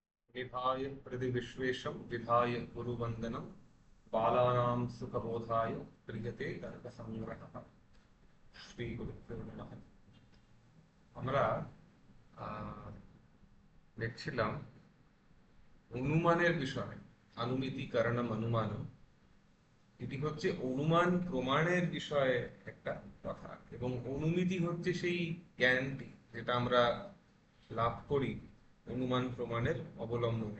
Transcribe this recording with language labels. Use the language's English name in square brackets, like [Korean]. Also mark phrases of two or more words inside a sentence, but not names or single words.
[Sanskrit] विधाय प्रतिविश्वेशं विधाय गुरुवन्दनं बालानां सुखबोधाय क्रियते तर्कसङ्ग्रहः। শ্রীগুরুভ্যো নমঃ। [Bangla] আমরা দেখছিলাম অনুমানের বিষয়ে, [Sanskrit] আনুমিতি কারণম অনুমানম। [Bangla] এটি হচ্ছে অনুমান প্রমাণের বিষয়ে একটা কথা, এবং অনুমিতি হচ্ছে সেই জ্ঞানটি যেটা আমরা লাভ করি অনুমান প্রমাণের অবলম্বনে।